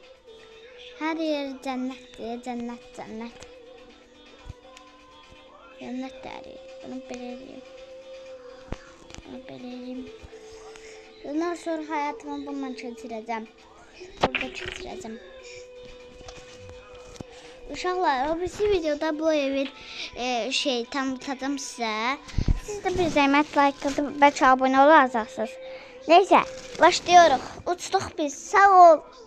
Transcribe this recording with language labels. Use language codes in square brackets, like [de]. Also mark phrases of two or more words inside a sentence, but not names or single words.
[tr] Her yer cennet diye cennet. Cennet de her yer. Bunu belirleyeyim. Bundan sonra hayatımı bundan geçireceğim. Burada geçireceğim. [az] Uşaqlar, o birisi videoda bu evin tanıtladım sizə. Siz də bir zəhmət like edib bəlkə abunə olacaqsınız. Neyse, başlayırıq. Uçduq biz. Sağ ol.